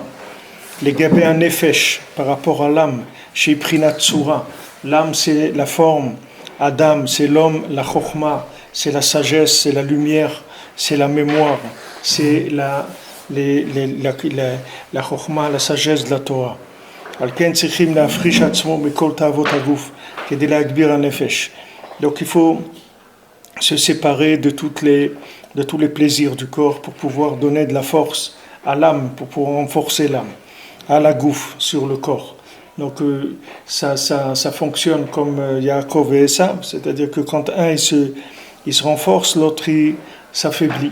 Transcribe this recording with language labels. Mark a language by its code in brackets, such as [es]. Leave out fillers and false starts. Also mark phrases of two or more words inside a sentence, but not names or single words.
[fr] Les [he] גבי נפש, [fr] par rapport à l'âme, chez Prinat Tsura, l'âme c'est la forme, Adam c'est l'homme, la Chochma c'est la sagesse, c'est la lumière, c'est la mémoire, c'est la Chochma, la sagesse de la Torah. [he] על כן צריכים להפריש עצמו מכל תאוות הגוף כדי להגביר הנפש. [fr] Donc il faut se séparer de tous les plaisirs du corps pour pouvoir donner de la force à l'âme, pour pouvoir renforcer l'âme, à la gouf sur le corps. Donc ça fonctionne comme Yaakov et Esav, c'est-à-dire que quand un il se renforce, l'autre il s'affaiblit.